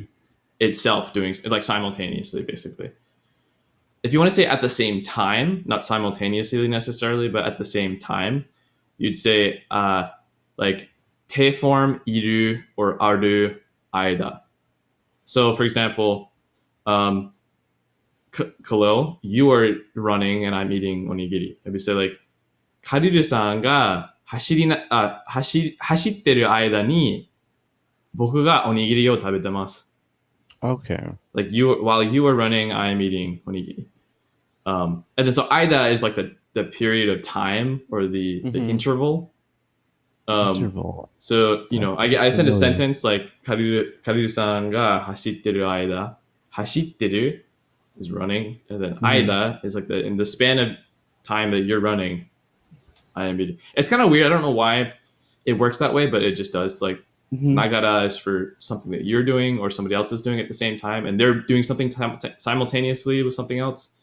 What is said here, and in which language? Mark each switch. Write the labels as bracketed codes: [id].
[en] do itself doing like simultaneously basically. If you want to say at the same time, not simultaneously necessarily, but at the same time, you'd say like te form iru or aru aida. So for example, um, Khalil, you are running and I'm eating onigiri. Maybe say like [ja] カリルさんが走ってる間に僕がおにぎりを食べてます。 [en] Okay. Like while you are running, I am eating onigiri. And then so Aida is like the period of time or the Mm-hmm. interval. Interval. So, That I sounds send a sentence like [ja] カリルさんが走ってる間、走ってる [en] is running, and then Mm-hmm. Aida is like in the span of time that you're running, I am eating. It's kind of weird. I don't know why it works that way, but it just does. Like Mm-hmm. nagara is for something that you're doing or somebody else is doing at the same time, and they're doing something simultaneously with something else.